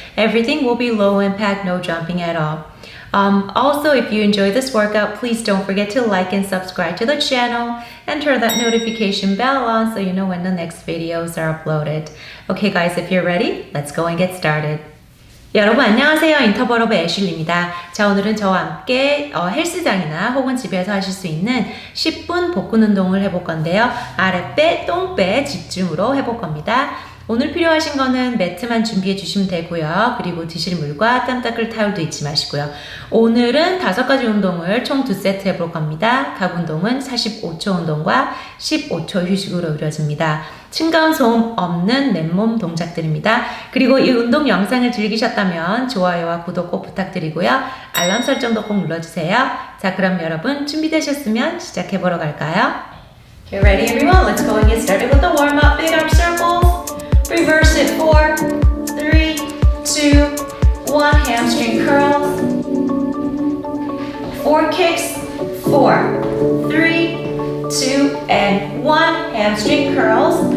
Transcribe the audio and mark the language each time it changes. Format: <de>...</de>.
<en>Everything will be low impact, no jumping at all. Also, if you enjoy this workout, please don't forget to like and subscribe to the channel and turn that notification bell on so you know when the next videos are uploaded. Okay guys, if you're ready, let's go and get started.</en> <ko>여러분 안녕하세요. 인터벌업의 애슐리입니다. 자, 오늘은 저와 함께 헬스장이나 혹은 집에서 하실 수 있는 10분 복근 운동을 해볼 건데요. 아랫배, 똥배 집중으로 해볼 겁니다. 오늘 필요하신 거는 매트만 준비해 주시면 되고요. 그리고 드실 물과 땀 닦을 타올도 잊지 마시고요. 오늘은 5가지 운동을 총 2세트 해볼 겁니다. 각 운동은 45초 운동과 15초 휴식으로 이루어집니다. 층가운 소음 없는 맨몸 동작들입니다. 그리고 이 운동 영상을 즐기셨다면 좋아요와 구독 꼭 부탁드리고요. 알람 설정도 꼭 눌러주세요. 자, 그럼 여러분 준비되셨으면 시작해보러 갈까요?</ko> <en>Get ready everyone, let's go and get started with the warm-up. Big arm circles. Reverse it 4, 3, 2, 1, hamstring curls. 4 kicks, 4, 3, 2, and 1, hamstring curls.</en>